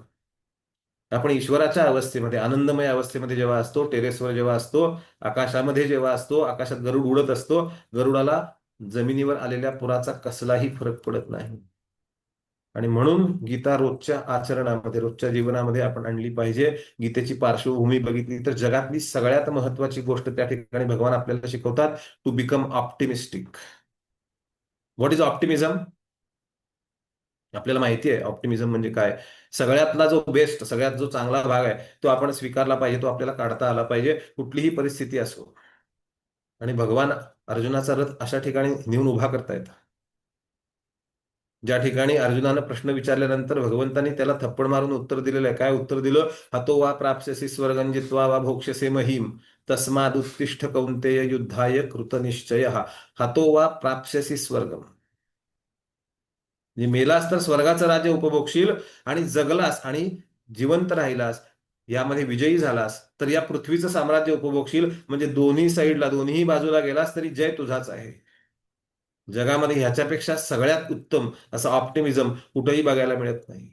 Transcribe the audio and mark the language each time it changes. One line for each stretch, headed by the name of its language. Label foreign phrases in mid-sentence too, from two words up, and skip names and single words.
Marathi: आपण ईश्वराच्या अवस्थेमध्ये, आनंदमय अवस्थेमध्ये जेव्हा असतो, टेरेसवर जेव्हा असतो, आकाशामध्ये जेव्हा असतो, आकाशात गरुड उडत असतो, गरुडाला जमिनीवर आलेल्या पुराचा कसलाही फरक पडत नाही. आणि म्हणून गीता रोजच्या आचरणामध्ये, रोजच्या जीवनामध्ये आपण आणली पाहिजे. गीतेची पार्श्वभूमी बघितली तर जगातली सगळ्यात महत्वाची गोष्ट त्या ठिकाणी भगवान आपल्याला शिकवतात,
English: To become optimistic. What is optimism?
Marathi: आपल्याला माहिती आहे ऑप्टिमिझम म्हणजे काय. सगळ्यातला जो बेस्ट, सगळ्यात जो चांगला भाग आहे तो आपण स्वीकारला पाहिजे, तो आपल्याला काढता आला पाहिजे, कुठलीही परिस्थिती असो. आणि भगवान अर्जुनाचा रथ अशा ठिकाणी नेऊन उभा करता येतं ज्या ठिकाणी अर्जुनानं प्रश्न विचारल्यानंतर भगवंतांनी त्याला थप्पड मारून उत्तर दिलेलं आहे. काय उत्तर दिलं?
Sanskrit: हतो वा प्राप्स्यसि स्वर्गं जित्वा वा भोक्ष्यसे महीम तस्मादुत्तिष्ठ कौन्तेय युद्धाय कृतनिश्चयः. हतो वा प्राप्स्यसि स्वर्गम.
Marathi: म्हणजे मेलास तर स्वर्गाचं राज्य उपभोगशील, आणि जगलास आणि जिवंत राहिलास, यामध्ये विजयी झालास तर या पृथ्वीचं साम्राज्य उपभोगशील. म्हणजे दोन्ही साईडला, दोन्ही बाजूला गेलास तरी जय तुझाच आहे. जगामध्ये ह्याच्यापेक्षा सगळ्यात उत्तम असं ऑप्टिमिझम कुठेही बघायला मिळत नाही.